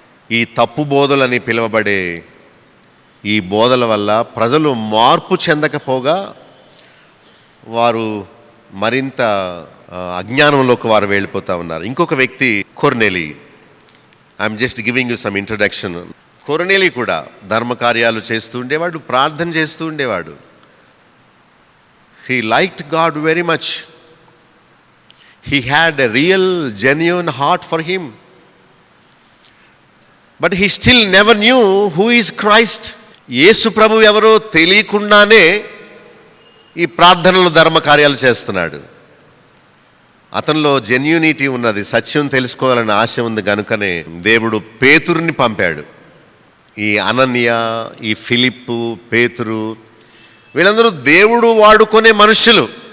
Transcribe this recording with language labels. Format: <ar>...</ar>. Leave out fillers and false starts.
<te>ఈ తప్పు బోధలని పిలువబడే ఈ బోధల వల్ల ప్రజలు మార్పు చెందకపోగా వారు మరింత అజ్ఞానంలోకి వారు వెళ్ళిపోతూ ఉన్నారు. ఇంకొక వ్యక్తి కొర్నేలి.</te> <en>I'm just giving you some introduction.</en> <te>కొర్నేలి కూడా ధర్మకార్యాలు చేస్తూ ఉండేవాడు, ప్రార్థన చేస్తూ ఉండేవాడు.</te> <en>He liked God very much. He had a real, genuine heart for him. But he still never knew who is Christ.</en> <te>యేసు ప్రభు ఎవరో తెలియకుండానే ఈ ప్రార్థనలు, ధర్మ కార్యాలు చేస్తున్నాడు. అతనిలో జెన్యూనిటీ ఉన్నది, సత్యం తెలుసుకోవాలని ఆశ ఉంది. కనుకనే దేవుడు పేతురుని పంపాడు. ఈ అనన్య, ఈ ఫిలిప్పు, పేతురు, వీళ్ళందరూ దేవుడు వాడుకునే మనుషులు.</te>